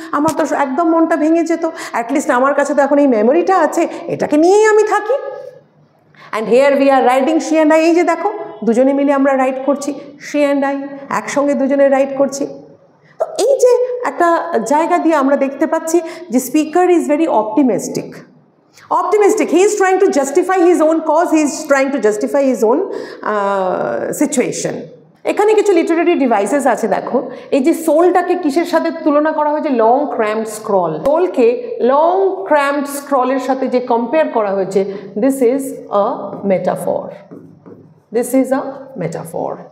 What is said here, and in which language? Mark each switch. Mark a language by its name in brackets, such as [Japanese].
[Bangla] আমার তো একদম মনটা ভেঙে যেত। অ্যাটলিস্ট আমার কাছে তো এখন এই মেমোরিটা আছে, এটাকে নিয়েই আমি থাকি। [English] And here we are riding she and I. [Bangla] এই যে দেখো দুজনে মিলে আমরা রাইড করছি, শি অ্যান্ড আই, একসঙ্গে দুজনে রাইড করছি। তো এই যে একটা জায়গা দিয়ে আমরা দেখতে পাচ্ছি যে [English] Speaker is very optimistic. He is trying to justify his own cause, he is trying to justify his own situation. [Bangla] এখানে কিছু লিটারেরি ডিভাইসেস আছে দেখো। এই যে সোলটাকে কিসের সাথে তুলনা করা হয়েছে? Long cramp scroll. সোলকে long cramp স্ক্রলের সাথে যে কম্পেয়ার করা হয়েছে, [English] this is a metaphor, [Bangla] this is a metaphor.